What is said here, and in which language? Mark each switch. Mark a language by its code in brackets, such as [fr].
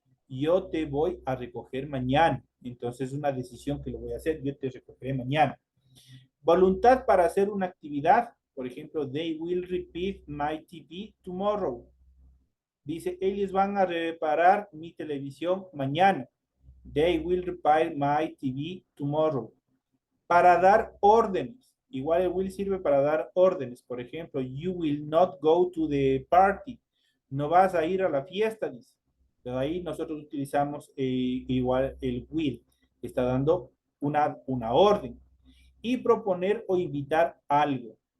[es] Yo te voy a recoger mañana. Entonces es una decisión que lo voy a hacer. Yo te recogeré mañana. Voluntad para hacer una actividad. Por ejemplo, [en] they will repeat my TV tomorrow. [es] Dice, ellos van a reparar mi televisión mañana. [en] They will repair my TV tomorrow. [es] Para dar órdenes. Igual el will sirve para dar órdenes. Por ejemplo, [en] you will not go to the party. [es] No vas a ir a la fiesta, dice. Pero ahí nosotros utilizamos igual el will. Está dando una orden. Y proponer o invitar algo.